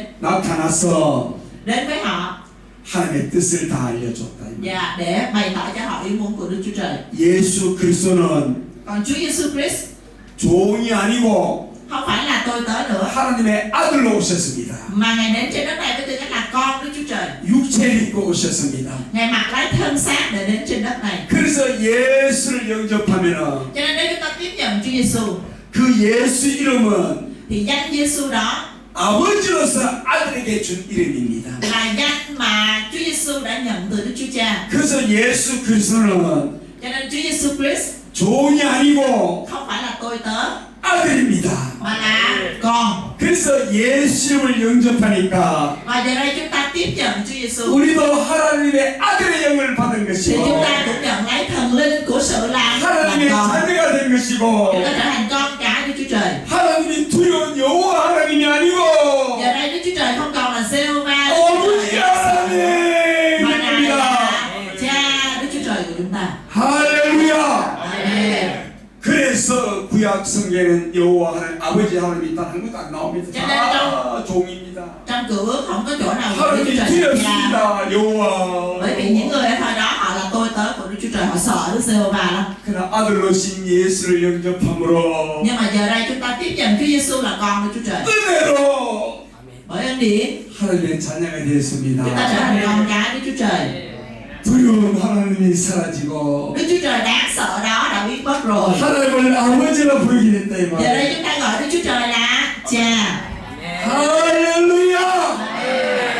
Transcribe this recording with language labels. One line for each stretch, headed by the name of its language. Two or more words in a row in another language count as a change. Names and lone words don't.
Korean: 나타나서
Vietnamese: đến với họ
Korean: 하나님의 뜻을 다 알려줬다.
Vietnamese: và để bày tỏ cho họ ý muốn của Đức Chúa Trời.
Korean: 예수 그리스도는
Vietnamese: Còn Chúa Giêsu Christ
Korean: 종이 아니고
Vietnamese: không phải là tôi tớ nữa,
Korean: 하나님의 아들로 오셨습니다.
Vietnamese: mà Ngài đến trên đất này với tư cách là con Đức Chúa Trời.
Korean: 육체를 입고 오셨습니다.
Vietnamese: Ngài mặc lấy thân xác để đến trên đất này.
Korean: 그래서 예수를 영접하면은
Vietnamese: Cho nên nếu chúng ta tiếp nhận Chúa Giêsu
Korean: 그 예수 이름은
Vietnamese: thì danh Giêsu đó
Korean: 아버지로서 아들에게 준 이름입니다.
Vietnamese: là danh mà Chúa Giêsu đã nhận từ Đức Chúa Cha.
Korean: 그래서 예수 그리스도는
Vietnamese: Cho nên Chúa Giêsu Christ
Korean: 종이 아니고
Vietnamese: không phải là tôi tớ
Korean: 아들입니다.
Vietnamese: mà là con.
Korean: 그래서 예수 이름을 영접하니까
Vietnamese: Và giờ đây chúng ta tiếp nhận Chúa Giêsu
Korean: 우리도 하나님의 아들의 영을 받은
Vietnamese: thì
Korean: 것이고
Vietnamese: chúng ta cũng nhận lấy thần linh của sự làm
Korean: 하나님의
Vietnamese: con.
Korean: 자녀가 된 것이고
Vietnamese: Chúng ta trở thành con cái Đức Chúa Trời.
Korean: 하나님이 두려운 여호와 하나님이 아니고
Vietnamese: Giờ đây Đức Chúa Trời không còn là Giê-hô-va
Korean: 어머니
Vietnamese: mà Ngài
Korean: 하나님입니다.
Vietnamese: là Cha Đức Chúa Trời của chúng ta.
Korean: 할렐루야.
Vietnamese: Amen.
Korean: 그래서 구약 성경에는 여호와 하나님 아버지 하나님이 단 한 것도 안 나옵니다. 다 종입니다.
Vietnamese: Trong Cựu Ước không có chỗ nào Đức Chúa
Korean: 하나님이
Vietnamese: Trời là Cha.
Korean: 두렵습니다. 여호와.
Vietnamese: Bởi vì những người ở thời đó họ là tôi tớ của Đức Chúa Trời, họ sợ Đức Giê-hô-va lắm.
Korean: 그러나 아들로신 예수를 영접함으로
Vietnamese: Nhưng mà giờ đây chúng ta tiếp nhận Chúa Giêsu là con của Chúa Trời.
Korean: 은혜로
Vietnamese: Bởi ơn điển
Korean: 하나님의 자녀가
Vietnamese: chúng ta
Korean: 되었습니다.
Vietnamese: trở thành con cái Đức Chúa Trời.
Korean: 두려운 하나님이 사라지고
Vietnamese: Đức Chúa Trời đáng sợ đó đã biến mất rồi.
Korean: 하나님을 아버지라 부르게 됐다 이
Vietnamese: Giờ
Korean: 말.
Vietnamese: đây chúng ta gọi Đức Chúa Trời là Cha.
Korean: 할렐루야.